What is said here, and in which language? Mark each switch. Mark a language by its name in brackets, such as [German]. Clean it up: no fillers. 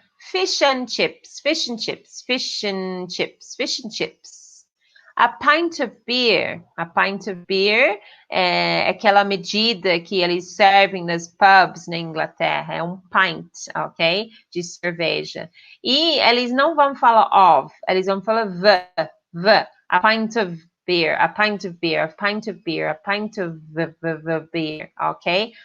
[English] Fish and chips, fish and chips, fish and chips, fish and chips. A pint of beer. A pint of beer [Portuguese] é aquela medida que eles servem nas pubs na Inglaterra. É um pint, ok? De cerveja. E eles não vão falar of, eles vão falar v. [English] A pint of beer, a pint of beer, a pint of beer, a pint of beer, ok?